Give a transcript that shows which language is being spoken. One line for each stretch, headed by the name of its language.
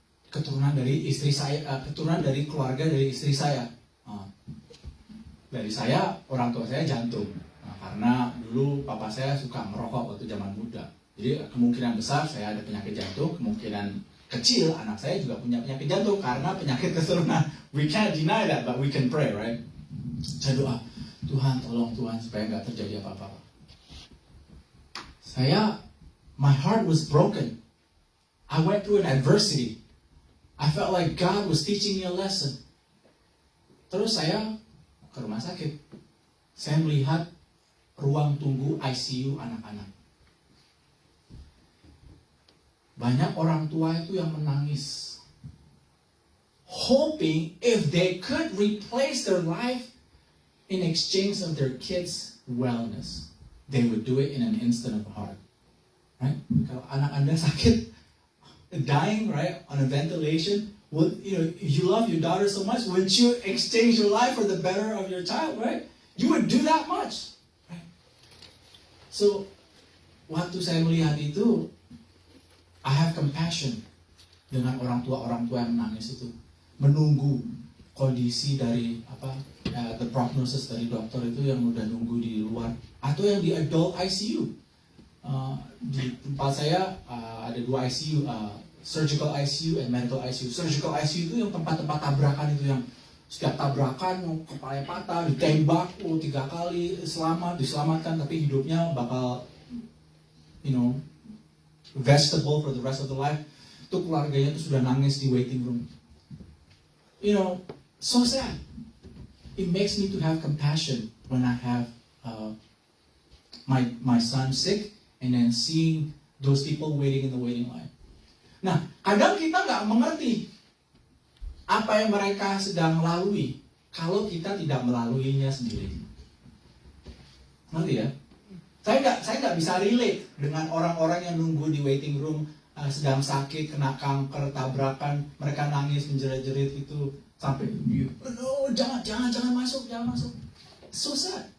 Indonesian: Keturunan dari istri saya, keturunan dari keluarga dari istri saya. Dari saya, orang tua saya jantung. Karena dulu papa saya suka merokok waktu zaman muda. Jadi kemungkinan besar saya ada penyakit jantung, kemungkinan kecil anak saya juga punya penyakit jantung karena penyakit keturunan.
English: We can't deny that, but we can pray, right?
Indonesian: Saya doa, Tuhan tolong Tuhan supaya nggak terjadi apa-apa.
English: My heart was broken. I went through an adversity. I felt like God was teaching me a lesson.
Indonesian: Terus saya ke rumah sakit. Saya melihat ruang tunggu ICU anak-anak. Banyak orang tua itu yang menangis.
English: Hoping if they could replace their life in exchange of their kids' wellness, they would do it in an instant of heart. Right?
Indonesian: Kalau anak Anda sakit,
English: dying, right, on a ventilation, if you love your daughter so much, wouldn't you exchange your life for the better of your child, right? You would do that much, right?
Indonesian: So, waktu saya melihat itu,
English: I have compassion
Indonesian: dengan orang tua yang menangis itu, menunggu kondisi dari the prognosis dari dokter itu yang udah nunggu di luar, atau yang di adult ICU. Di tempat saya ada 2 ICU,
English: surgical ICU and medical ICU.
Indonesian: Surgical ICU itu yang tempat-tempat tabrakan itu yang setiap tabrakan kepala patah, ditembak 3 kali diselamatkan, tapi hidupnya bakal
English: vegetable for the rest of the life.
Indonesian: Itu keluarganya tuh sudah nangis di waiting room.
English: You know, so sad. It makes me to have compassion when I have my son sick and then seeing those people waiting in the waiting line.
Indonesian: Nah, kadang kita nggak mengerti apa yang mereka sedang lalui kalau kita tidak melaluinya sendiri. Ngerti ya? Saya nggak bisa relate dengan orang-orang yang nunggu di waiting room sedang sakit, kena kanker, tabrakan, mereka nangis menjerit-jerit itu sampai no, jangan masuk.
English: So sad.